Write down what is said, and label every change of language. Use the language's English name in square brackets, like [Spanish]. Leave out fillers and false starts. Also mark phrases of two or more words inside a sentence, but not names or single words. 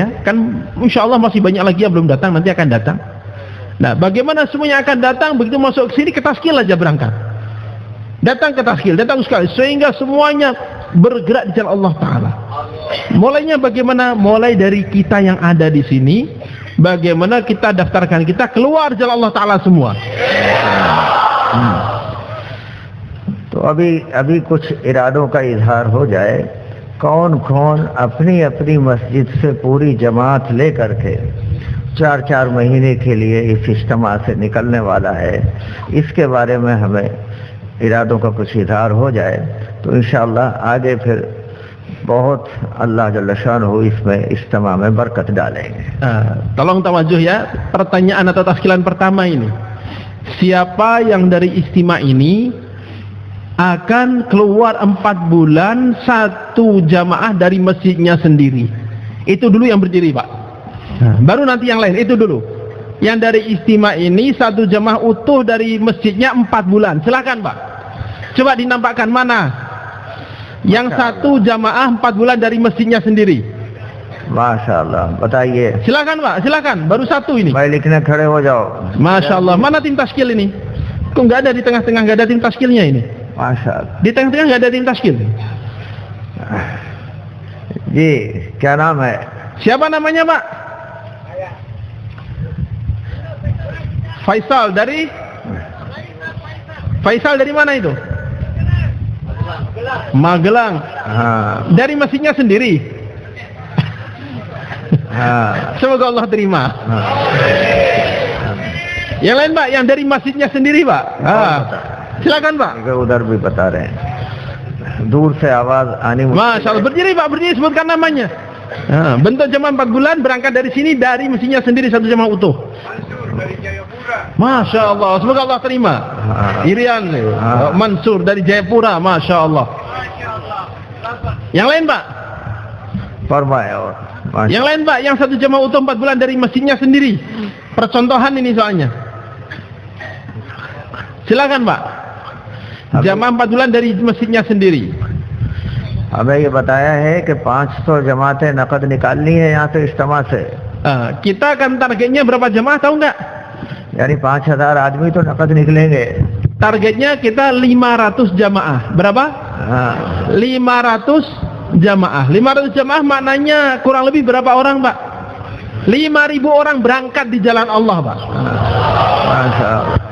[Indonesian] Kan [Arabic] إن شاء الله [Indonesian] masih banyak lagi yang belum datang, nanti akan datang. Nah, bagaimana semuanya akan datang? Begitu masuk ke sini ke taskil aja berangkat. Datang ke taskil, datang sekali sehingga semuanya bergerak di jalan [Arabic] الله تعالى. [Indonesian] Mulainya bagaimana? Mulai dari kita yang ada di sini, bagaimana kita daftarkan kita keluar jalan [Arabic] الله تعالى [Indonesian] semua. [Hindi] तो अभी कुछ इरादों का इजहार हो जाए। कौन कौन अपनी अपनी मस्जिद से पूरी जमात ले करके 4-4 महीने के लिए इस इज्तिमा से निकलने वाला है, इसके बारे में हमें इरादों का कुछ इजहार हो जाए तो इंशाअल्लाह आगे फिर बहुत [Arabic] الله جل شانه [Hindi] इसमें इज्तिमा में बरकत डालेंगे। [Indonesian] Tolong tawajuh ya, pertanyaan atau taskilan pertama ini. Siapa yang dari istimewa ini akan keluar 4 bulan satu jamaah dari masjidnya sendiri? Itu dulu yang berdiri, Pak. Baru nanti yang lain, itu dulu. Yang dari istimewa ini satu jamaah utuh dari masjidnya 4 bulan. Silakan, Pak. Coba dinampakkan mana yang satu jamaah 4 bulan dari masjidnya sendiri. [Arabic] ما شاء الله, बताइए. [Indonesian] Silakan, Pak, silakan. Baru satu ini. [Hindi] भाई लिखने खड़े हो जाओ. [Arabic] ما شاء الله. [Indonesian] Mana tim taskil ini? Kok nggak ada di tengah-tengah, nggak ada tim taskilnya ini? [Arabic] ما شاء الله. [Indonesian] Di tengah-tengah nggak ada tim taskil. [Hindi] जी, क्या नाम है? [Indonesian] Siapa namanya, Pak? Faisal dari mana itu? Magelang. Dari masjidnya sendiri. Semoga Allah terima. Yang lain, Pak, yang dari masjidnya sendiri, Pak. Silakan Pak. [Hindi] उधर भी बता रहे हैं दूर से आवाज आनी [Arabic] ما شاء الله, [Indonesian] berdiri Pak, berdiri, sebutkan namanya. Bentuk jemaah 4 bulan, berangkat dari sini, dari mesinnya sendiri satu jemaah utuh. [Arabic] ما شاء الله, [Indonesian] semoga Allah terima. Irian Mansur dari Jayapura, [Arabic] ما شاء الله. [Indonesian] Yang lain Pak? [Hindi] फरमाए और [Indonesian] Yang lain Pak, yang satu jemaah utuh 4 bulan dari mesinnya sendiri. Percontohan ini soalnya. Silakan Pak. Jamaah 4 bulan dari mesinnya sendiri. [Hindi] हमें ये बताया है कि 500 जमातें नकद निकालनी है यहाँ से इज्तिमा से [Indonesian] Kita akan targetnya berapa jemaah tahu nggak? [Hindi] यानी 5,000 आदमी तो नकद निकलेंगे [Indonesian] Targetnya kita 500 jamaah. Berapa? 500 jamaah. 500 jamaah maknanya kurang lebih berapa orang Pak? 5.000 orang berangkat di jalan Allah Pak. [Arabic] ما شاء الله.